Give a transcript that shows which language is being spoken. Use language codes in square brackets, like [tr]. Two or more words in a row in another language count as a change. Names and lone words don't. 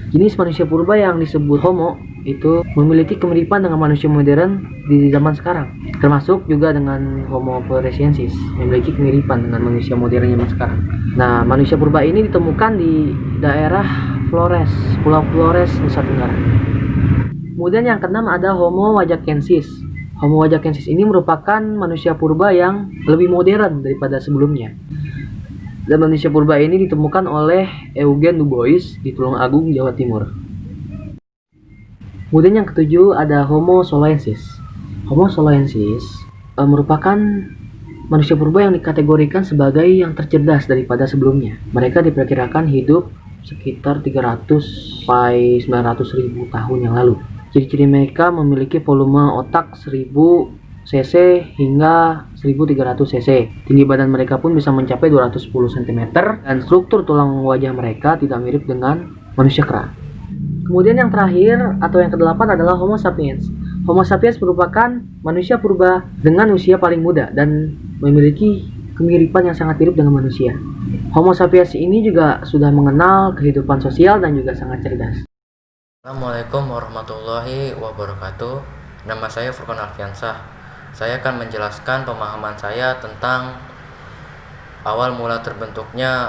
[id] Jenis manusia purba yang disebut Homo itu memiliki kemiripan dengan manusia modern di zaman sekarang, termasuk juga dengan Homo floresiensis memiliki kemiripan dengan manusia modern zaman sekarang. Nah, manusia purba ini ditemukan di daerah Flores, Pulau Flores, Nusa Tenggara. Kemudian yang keenam ada Homo wajakensis. Homo wajakensis ini merupakan manusia purba yang lebih modern daripada sebelumnya. Dan manusia purba ini ditemukan oleh Eugen Du Bois di Tulungagung, Jawa Timur. Kemudian yang ketujuh ada Homo soloensis. Homo soloensis merupakan manusia purba yang dikategorikan sebagai yang tercerdas daripada sebelumnya. Mereka diperkirakan hidup sekitar 300 sampai 900 ribu tahun yang lalu. Ciri-ciri mereka memiliki volume otak 1000 cc hingga 1300 cc. Tinggi badan mereka pun bisa mencapai 210 cm dan struktur tulang wajah mereka tidak mirip dengan manusia kera. Kemudian yang terakhir atau yang kedelapan adalah Homo sapiens. Homo sapiens merupakan manusia purba dengan usia paling muda dan memiliki kemiripan yang sangat mirip dengan manusia. Homo sapiens ini juga sudah mengenal kehidupan sosial dan juga sangat cerdas. [ar] السلام عليكم ورحمة الله وبركاته. [id] Nama saya Furqan Alfiansyah. Saya akan menjelaskan pemahaman saya tentang awal mula terbentuknya